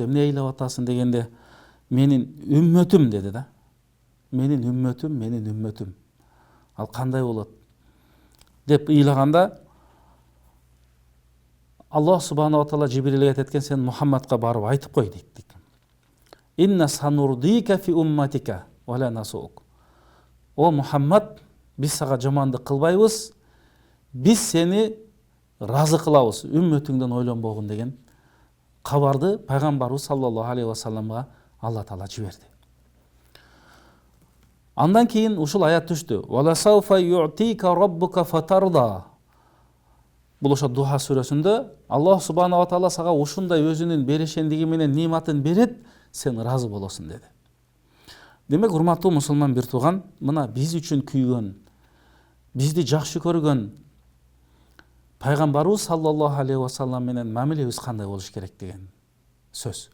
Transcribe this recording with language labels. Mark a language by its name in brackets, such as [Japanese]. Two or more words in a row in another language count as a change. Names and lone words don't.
[Kyrgyz] "Эмне ыйлап атасың?" дегенде, "Менин үммөтүм" деди да. "Менин үммөтүм, менин үммөтүм. Ал кандай болот?" деп ыйлаганда Аллах [Arabic] سبحانه و تعالى [Kyrgyz] Жибрилге айтат: "Сен Мухаммадка барып айтып кой" дейт. [Arabic] "إنا سنرضيك في أمتك و لا نسوءك". [Kyrgyz] О Мухаммад, биз сага жамандык кылбайбыз, биз сени разы кылабыз, үммөтүңдөн ойлонбогун деген кабарды пайгамбарыбыз [Arabic] صلى الله عليه و سلم [Kyrgyz] Алла Таала жиберди. Андан кийин ушул аят түштү: [Arabic] "ول سوف يعطيك ربك فترضى". [Kyrgyz] Бул ошо Духа сүрөсүндө Аллах [Arabic] سبحانه و تعالى [Kyrgyz] сага ушундай өзүнүн берешендиги менен ниматын берет, сен разы болосуң деди. Демек, урматтуу мусулман бир тууган, мына биз үчүн күйгөн, бизди жакшы көргөн пайгамбарыбыз [Arabic] صلى الله عليه وسلم [Kyrgyz] менен мамилебиз кандай болуш керек деген сөз.